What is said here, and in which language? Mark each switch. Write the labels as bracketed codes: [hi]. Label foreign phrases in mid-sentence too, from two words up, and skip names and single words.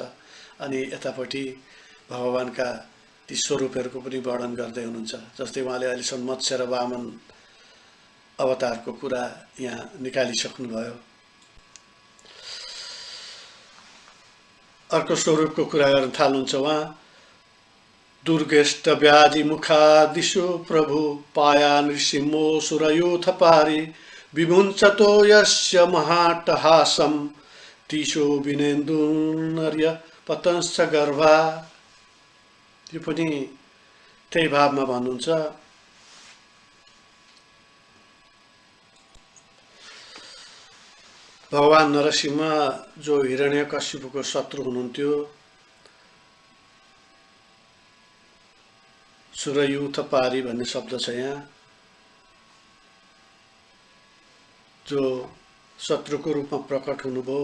[ne] अनि यतापट्टि भगवानका ती स्वरूपहरूको पनि वर्णन गर्दै हुनुहुन्छ। जस्तै उहाँले अहिलेसम्म मत्स्य र वामन अवतारको कुरा यहाँ निकालिसक्नुभयो। अर्को स्वरूपको कुरा गर्न थाल्नुहुन्छ उहाँ, [sa] दुर्गेष्ट व्याधि मुखादिशु प्रभु पाया नृसिंहो सुरयूथ पारि विमुञ्चतो यस्य महाट्टहासं तीशो विनेन्दुर्य पतंश्च गर्भा। [ne] यो पनि त्यही भावमा भन्नुहुन्छ। भगवान नरसिंह जो हिरण्यकश्यपको शत्रु हुनुहुन्थ्यो, [sa] सुरयूथ पारी [ne] भन्ने शब्द छ यहाँ, जो शत्रुको रूपमा प्रकट हुनुभयो।